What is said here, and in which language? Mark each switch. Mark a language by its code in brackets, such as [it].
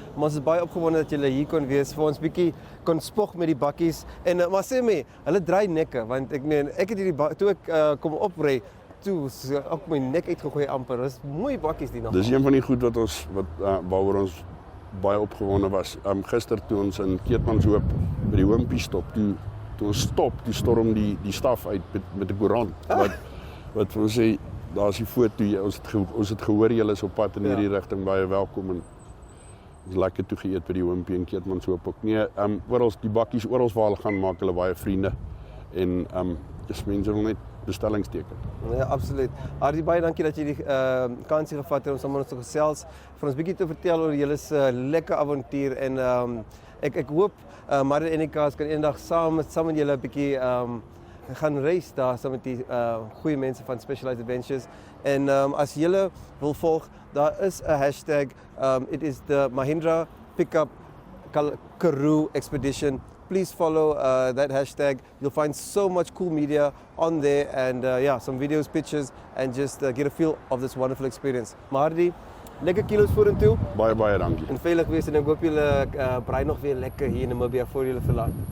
[af] Maar ons is baie opgewonde dat julle hier kon wees vir ons bietjie kon spog met die bakkies en maar sê my, hulle draai nekke want ek meen ek het hierdie toe ek kom opry toe ook my nek uitgegooi amper. Dis mooi bakkies die nog. Dis een van die goed waaroor ons baie opgewonde was. Gister toe ons in Keetmanshoop by die Hoompie stop, toe ons stop, toe storm die staf uit met 'n koerant wat vir ons sê, daar's die foto, ons het gehoor julle is op pad in hierdie rigting, baie welkom en ons lekker toe geëet by die Hoompie en Keetmanshoop ook. Nee, oral die bakkies oral waar hulle gaan maak hulle baie vriende en dis mense wil net bestellings teken. Ja, absoluut. Hardy, baie dankie dat jy die kansie gevat het om saam met ons te gesels, vir ons bietjie te vertel oor julle se lekker avontuur en ek hoop My.Na kan eendag saam met julle 'n bietjie gaan reis daar saam met die goeie mense van Specialized Adventures en as julle wil volg, daar is 'n hashtag, [en] it is the Mahindra Pik Up Karoo Expedition. Please follow that hashtag. You'll find so much cool media on there and some videos, pictures and just get a feel of this wonderful experience. [af] Hardy, lekker kilos vorentoe. Baie dankie. En veilig wees en ek hoop julle braai nog weer lekker hier in Namibia voor julle verlaat.